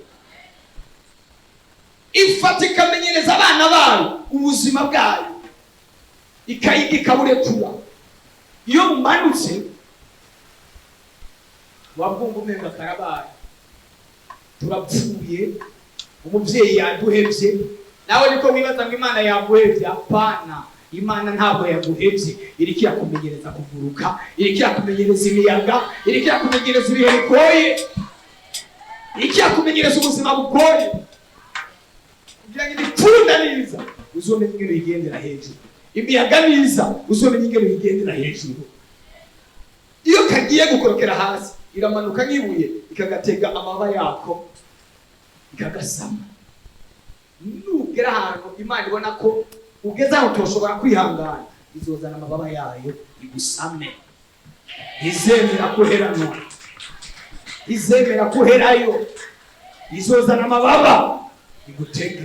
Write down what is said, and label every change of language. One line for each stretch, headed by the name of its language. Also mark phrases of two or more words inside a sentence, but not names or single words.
Rundi: Ifata ikamenyereza abana bayo ubuzima bwayo, ikaburekura. Iyo bumanutse wabwumva umenga karabaye, turapfuye, umubyeyi yaduhevye. Nawe niko wibaza ngo Imana yaguhevye? Apana, Imana ntabwo yaguhevye. Iriko irakumenyereza kuguruka, iriko irakumenyereza imiyaga, iriko irakumenyereza ibihe bigoye, iriko irakumenyereza ubuzima bugoye, kugira ngo ibipfunda niza uzomenye ingene uyigendera hejuru, imiyaga niza uzomenye ingene uyigendera hejuru. Iyo kagiye gukorokera hasi iramanuka nk'ibuye ikagatega amababa yako ikagasama. Nugera ahantu Imana ibona ko ugeze aho utoshobora kwihangana, izozana amababa yayo igusame. Izemera kuherayo, izozana amababa igutega.